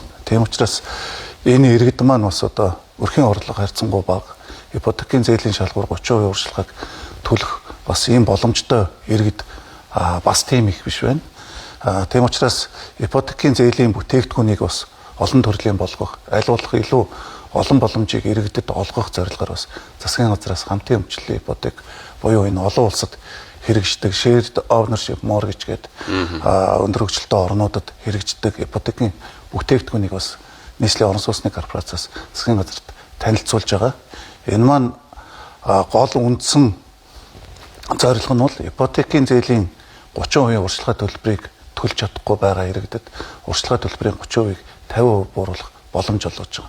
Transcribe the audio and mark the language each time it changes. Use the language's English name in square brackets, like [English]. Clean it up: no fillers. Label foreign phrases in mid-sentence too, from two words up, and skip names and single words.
[Mongolian] Тийм учраас энэ иргэд маань бас одоо өрхийн орлого харьцангуй бага ипотекийн зээлийн шалгуур 30% урьдчилгааг төлөх бас ийм боломжтой иргэд бас тийм их биш байна. Тийм учраас ипотекийн зээлийн бүтээгдэхүүнийг бас олон төрлийн болгох, аль болох илүү олон боломжийг иргэдэд олгох зорилгоор бас засгийн газраас хамтын өмчлөлийн ипотек буюу энэ олон улсад хэрэгждэг [English] shared ownership mortgage [Mongolian] гэдэг өндөр хөгжилтэй орнуудад хэрэгждэг ипотекийн бүтээгдэхүүнийг бас нийслэлийн орон сууцны корпорацаас засгийн газарт танилцуулж байгаа. Энэ маань гол үндсэн зорилго нь бол ипотекийн зээлийн 30% урьдчилгаа төлбөрийг төлж чадахгүй байгаа иргэдэд урьдчилгаа төлбөрийн 30%-ийг 50% бууруулах боломж олгож байгаа.